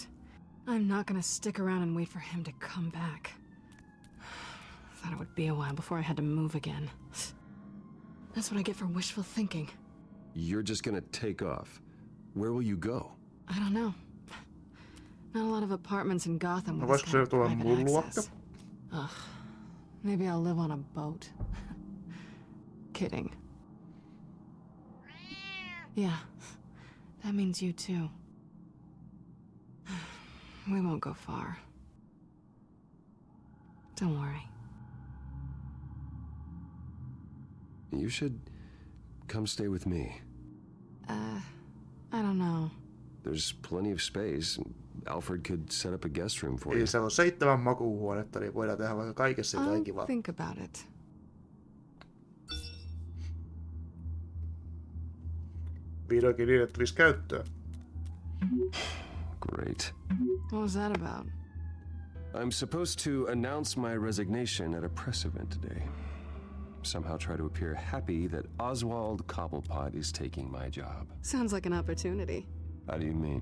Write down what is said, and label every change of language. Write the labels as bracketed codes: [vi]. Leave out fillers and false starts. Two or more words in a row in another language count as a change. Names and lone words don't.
[en] I'm not gonna stick around and wait for him to come back. Thought it would be a while before I had to move again. That's what I get for wishful thinking. You're just gonna take off. Where will you go? I don't know. Not a lot of apartments in Gotham with [fi] Voisiko [en] this [fi] se [en] kind of [fi] tulla [en] private [fi] mun luokka? [en] access. Ugh. Maybe I'll live on a boat. Kidding. Yeah. That means you too. We won't go far. Don't worry. You should come stay with me. I don't know. There's plenty of space. Alfred could set up a guest room for you. [fi] Ei se on 7 makuuhuonetta, niin voidaan tehdä vaikka kaikessa jotain [en] I'll [fi] kivaa. [en] think about it. [fi] Vihdoinkin niille tulisi käyttöön. [en] Great. What was that about? I'm supposed to announce my resignation at a press event today. Somehow try to appear happy that Oswald Cobblepot is taking my job. Sounds like an opportunity. How do you mean?